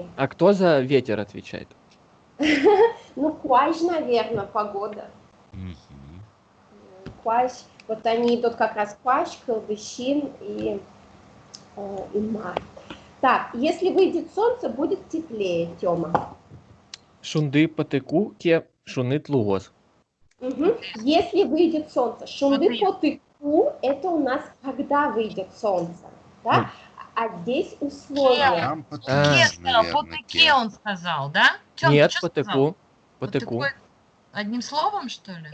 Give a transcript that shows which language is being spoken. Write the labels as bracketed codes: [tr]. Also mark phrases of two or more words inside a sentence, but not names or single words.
[ru] А кто за ветер отвечает? Ну, кваж, наверное, погода. Мгм. Кваж, вот они идут как раз кваж, колдыщин и май. Так, если выйдет солнце, будет теплее, Тёма. [udm] Шунды потыку ке шунит лугос. [ru] Угу. Если выйдет солнце, [udm] шунды потыку, [ru] это у нас когда выйдет солнце, да? А здесь условия. Там По потык, наверное, тыке он сказал, да? Тём, Нет, ты что сказал? [udm] потыку. Потыку. [ru] Потыку одним словом, что ли?